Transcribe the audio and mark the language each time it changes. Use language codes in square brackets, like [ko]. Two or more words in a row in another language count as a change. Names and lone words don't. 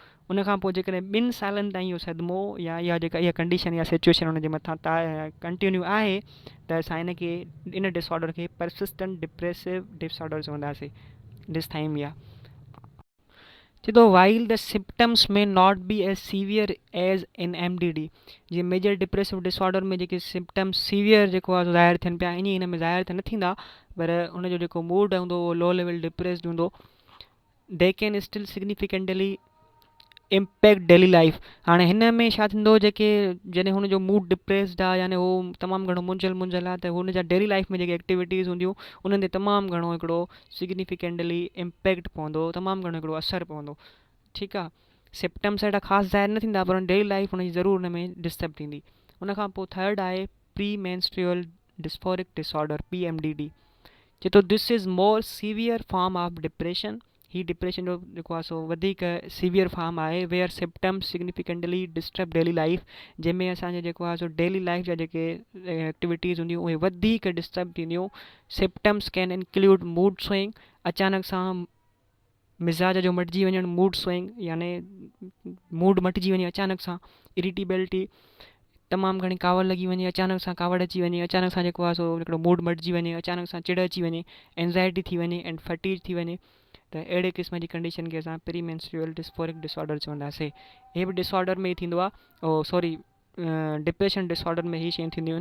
[sd] उन खां पोइ जेकॾहिं 2 सालनि ताईं इहो सदमो या इहा कंडीशन या सिचुएशन हुनजे मथां कंटिन्यू आहे त असां हिनखे, इन डिसऑर्डर खे [en] persistent depressive disorder [sd] चवंदासीं, डिस्थाइमिया। चए थो [en] while the symptoms may not be as severe as in MDD. [sd] जीअं [en] major depressive disorder [sd] में जेके सिम्पटम्स सीवियर जेको आहे ज़ाहिर थियनि पिया, ईअं हिन में ज़ाहिर त न थींदा, पर हुनजो जेको मूड हूंदो उहो [en] low level depressed [sd] हूंदो। [en] they can still significantly impact daily life. [sd] हाणे हिन में छा थींदो? जेके जॾहिं हुनजो मूड डिप्रेस्ड आहे, यानी हू तमामु घणो मुंझल आहे, त हुन जा [en] daily life [sd] में जेके एक्टिविटीज़ हूंदियूं उन्हनि ते तमामु घणो हिकिड़ो [en] significantly impact [sd] पवंदो, तमामु घणो हिकिड़ो असरु पवंदो। ठीकु आहे। सिम्पटम्स अहिड़ा ख़ासि ज़ाहिर न थींदा, पर [en] daily life [sd] हुनजी ज़रूरु हुन में डिस्टर्ब थींदी। उन खां पोइ थर्ड आहे [en] premenstrual dysphoric disorder PMDD. [sd] चए थो [en] this is more severe form of depression. [sd] ही डिप्रेशन जो जेको आहे सो वधीक [en] severe form [sd] आहे, [en] where symptoms significantly disturb daily life, [sd] जंहिंमें असांजे जेको आहे सो [en] daily life [sd] जा जेके एक्टिविटीज़ हूंदियूं उहे वधीक डिस्टर्ब थींदियूं। [en] symptoms can include mood swing, [sd] अचानक सां मिज़ाज जो मटिजी वञणु, [en] mood swing [sd] यानी मूड मटिजी वञे अचानक सां, इरिटेबिलिटी, तमामु घणी कावड़ लॻी वञे, अचानक सां कावड़ अची वञे, अचानक सां जेको आहे सो हिकिड़ो मूड मटिजी वञे, अचानक सां चिड़ अची वञे, एंज़ाइटी थी वञे [en] and fatigue [sd] थी वञे, त अहिड़े क़िस्म जी कंडीशन खे असां [en] premenstrual dysphoric disorder [sd] चवंदासीं। हे बि डिसऑर्डर में ई थींदो आहे, [en] depression disorder [sd] में ही शयूं थींदियूं आहिनि।